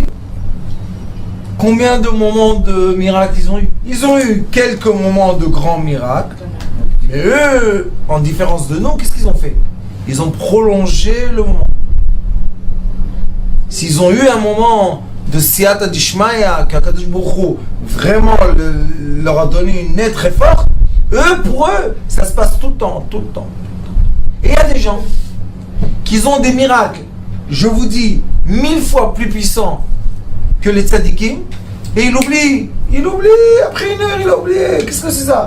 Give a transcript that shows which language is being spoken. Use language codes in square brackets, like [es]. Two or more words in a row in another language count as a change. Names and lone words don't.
[fr] Combien de moments de miracles ils ont eu? Ils ont eu quelques moments de grands miracles. Mais eux, en différence de nous, qu'est-ce qu'ils ont fait? Ils ont prolongé le moment. S'ils ont eu un moment de [arc] סייעתא דשמיא, [fr] qu' [he] הקדוש ברוך הוא [fr] vraiment leur a donné une aide très forte, pour eux, ça se passe tout le temps. Et il y a des gens qui ont des miracles, je vous dis, 1000 fois plus puissants que les tzadikim, Et il oublie, après une heure il a oublié, qu'est-ce que c'est ça?